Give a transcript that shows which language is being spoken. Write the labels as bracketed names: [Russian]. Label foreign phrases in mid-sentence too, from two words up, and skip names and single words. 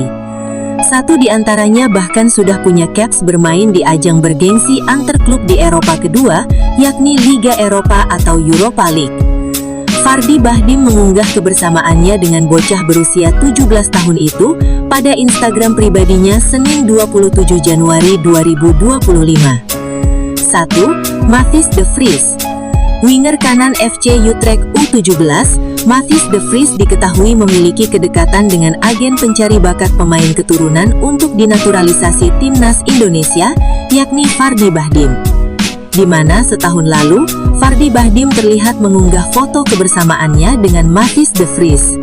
[Indonesian] 1 di antaranya bahkan sudah punya caps bermain di ajang bergengsi antar klub di Eropa kedua, yakni Liga Eropa atau Europa League. Fardy Bahdim mengunggah kebersamaannya dengan bocah berusia 17 tahun itu pada Instagram pribadinya Senin 27 Januari 2025. 1. Mathis de Vries. Winger kanan FC Utrecht U17, Mathis de Vries diketahui memiliki kedekatan dengan agen pencari bakat pemain keturunan untuk dinaturalisasi timnas Indonesia, yakni Fardy Bahdim. Di mana setahun lalu, Fardy Bahdim terlihat mengunggah foto kebersamaannya dengan Mathis de Vries.